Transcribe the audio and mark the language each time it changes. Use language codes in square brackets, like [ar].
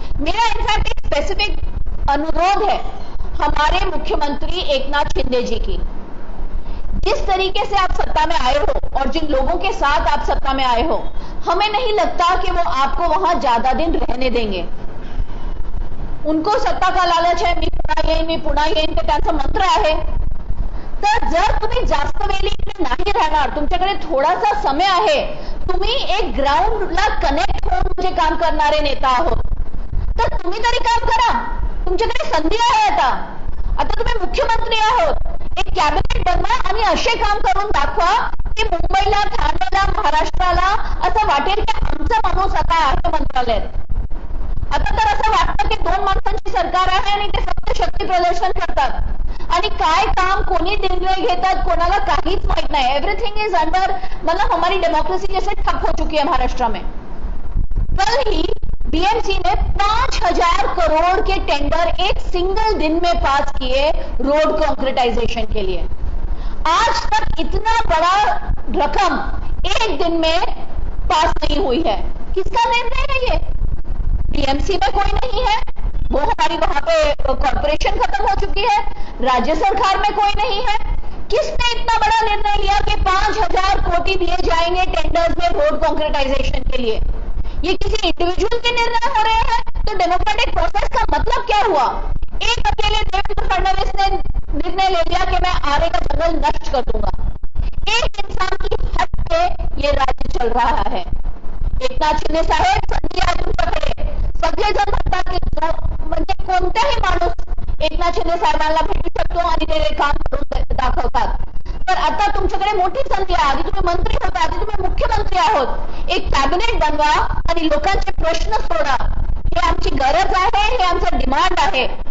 [hi] मेरा इनफैक्ट एक स्पेसिफिक अनुरोध है हमारे मुख्यमंत्री एकनाथ शिंदे जी की. जिस तरीके से आप सत्ता में आए हो और जिन लोगों के साथ आप सत्ता में आए हो, हमें नहीं लगता कि वो आपको वहां ज्यादा दिन रहने देंगे. उनको सत्ता का लालच है. [mr] मी पुन्हा येईन ते त्यांचं मंत्र आहे. तर जर तुम्ही जास्त वेळ इकडे नाही राहणार, तुमच्याकडे थोडासा समय आहे, तुम्ही एक ग्राउंडला कनेक्ट होऊन म्हणजे काम करणारे नेता आहोत, तर तुम्ही तरी काम करा. तुमच्याकडे संधी आहे. आता तुम्ही मुख्यमंत्री आहोत, एक कॅबिनेट बनवा आणि असे काम करून दाखवा की मुंबईला, ठाण्याला, महाराष्ट्राला असं वाटेल की आमचा माणूस आता आहे मंत्रालयात. आता तर असं वाटतं की 2 माणसांची सरकार आहे आणि ते फक्त शक्ती प्रदर्शन करतात आणि काय काम कोणी निर्णय घेतात कोणाला काहीच माहित नाही. [en] everything is under, [hi] मतलब हमारी डेमोक्रेसी जैसे ठप हो चुकी है महाराष्ट्र में. कल ही बीएमसी ने 5,000 करोड़ के टेंडर एक सिंगल दिन में पास किए रोड कॉन्क्रीटाइजेशन के लिए. आज तक इतना बड़ा रकम एक दिन में पास नहीं हुई है. किसका निर्णय है ये? बीएमसी में कोई नहीं है, वो हमारी वहां पे कॉर्पोरेशन खत्म हो चुकी है. राज्य सरकार में कोई नहीं है. किसने इतना बड़ा निर्णय लिया कि 5,000 कोटी दिए जाएंगे टेंडर्स में रोड कॉन्क्रीटाइजेशन के लिए? ये किसी इंडिविजुअल के निर्णय हो रहे हैं? तो डेमोक्रेटिक प्रोसेस का मतलब क्या हुआ? एक अकेले देवेंद्र फडणवीस ने निर्णय ले लिया कि मैं आरे का जंगल नष्ट कर दूंगा. एक इंसान की हट पे ये राज्य चल रहा है. [mr] एकनाथ शिंदे साहेब, संधी आहे तुमच्याकडे. सगळेजण म्हणतात की म्हणजे कोणताही माणूस एकनाथ शिंदे साहेबांना भेटू शकतो आणि ते काम करून दाखवतात. तर आता तुमच्याकडे मोठी संधी आहे. आधी तुम्ही मंत्री होता, आधी तुम्ही मुख्यमंत्री आहोत. एक कॅबिनेट बनवा आणि लोकांचे प्रश्न सोडा. हे आमची गरज आहे, हे आमचं डिमांड आहे.